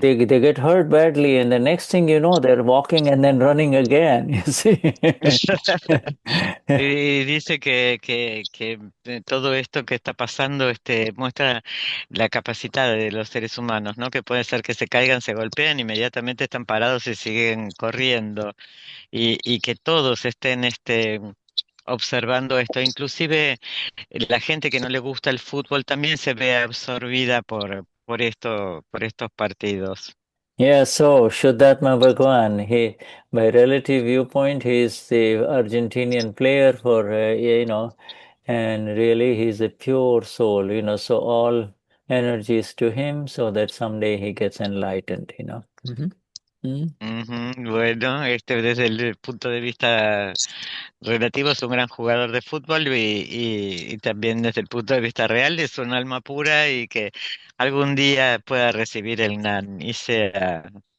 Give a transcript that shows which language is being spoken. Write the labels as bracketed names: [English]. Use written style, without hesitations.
[English] they get hurt badly, and the next thing you know, they're walking and then running again. You see. [Spanish] Y dice que todo esto que está pasando muestra la capacidad de los seres humanos, ¿no? Que puede ser que se caigan, se golpean, inmediatamente están parados y siguen corriendo. Y que todos estén observando esto. Inclusive la gente que no le gusta el fútbol también se ve absorbida por estos partidos. [English] Yeah, so Shuddhatma Bhagwan, by relative viewpoint, he's the Argentinian player for, and really he's a pure soul, so all energies to him so that someday he gets enlightened. Mhm. Ujú. [Spanish] Bueno, desde el punto de vista relativo es un gran jugador de fútbol y también desde el punto de vista real es un alma pura y que algún día pueda recibir el Nan y sea un